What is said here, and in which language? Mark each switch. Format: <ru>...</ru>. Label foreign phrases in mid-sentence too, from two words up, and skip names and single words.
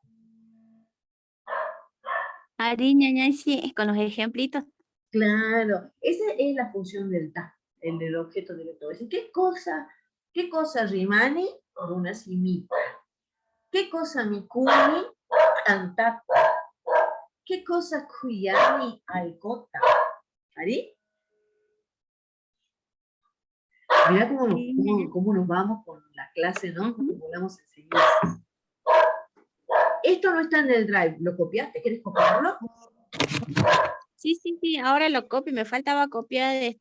<es>Sí, con los ejemplitos. Claro, esa es la función del ta, el del objeto directo. Es decir, qué cosa rimani por una simita? ¿Qué cosa</es> <qu>mikuni antata?</qu> <es>¿Qué cosa</es> <qu>kuyani alcota?</qu> <es>¿Ari? Mirá cómo nos vamos con la clase, ¿no? Cómo volvamos a enseñar. Esto no está en el drive. ¿Lo copiaste? ¿Quieres copiarlo? Sí, ahora lo copio. Me faltaba copiar</es>